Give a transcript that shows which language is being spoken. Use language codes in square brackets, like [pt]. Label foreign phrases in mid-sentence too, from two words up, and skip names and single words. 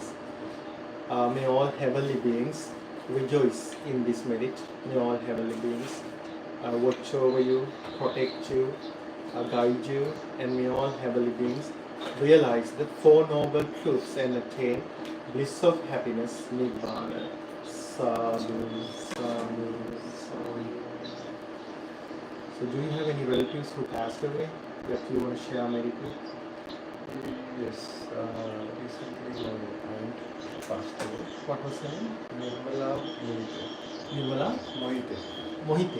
[en] May all heavenly beings rejoice in this merit. May all heavenly beings watch over you, protect you, guide you, and may all heavenly beings realize the Four Noble Truths and attain bliss of happiness, Nibbana. Sadhu, sadhu, sadhu. So do you have any relatives who passed away that you want to share merit with? Yes, recently my aunt passed away. What was her name? Nirmala Mohite. Nirmala Mohite. Mohite.